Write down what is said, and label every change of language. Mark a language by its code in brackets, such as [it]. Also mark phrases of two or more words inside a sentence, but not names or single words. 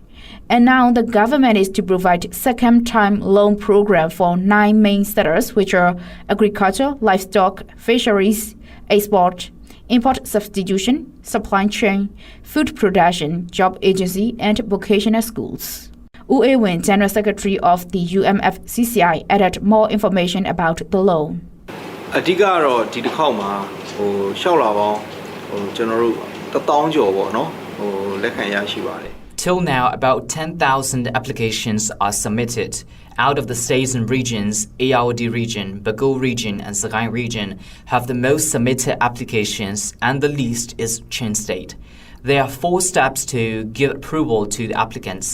[en] And now the government is to provide second-time loan program for 9 main sectors, which are agriculture, livestock, fisheries, export, import substitution, supply chain, food production, job agency, and vocational schools. Wu Ewin, General Secretary of the UMFCCI, added more information about the loan. [my] အဓိကတော့ဒီတစ်ခေါက်မှာလျှောက်လာပေါင်းကျွန်တော်တို့1000ကျော်ပေါ့နော်လက်ခံရရှိပါတယ် [en] Till now, about 10,000 applications are submitted. Out of the states and regions, Ayeyarwady region, Bago region, and Sagaing region have the most submitted applications, and the least is Chin State. There are 4 steps to give approval to the applicants.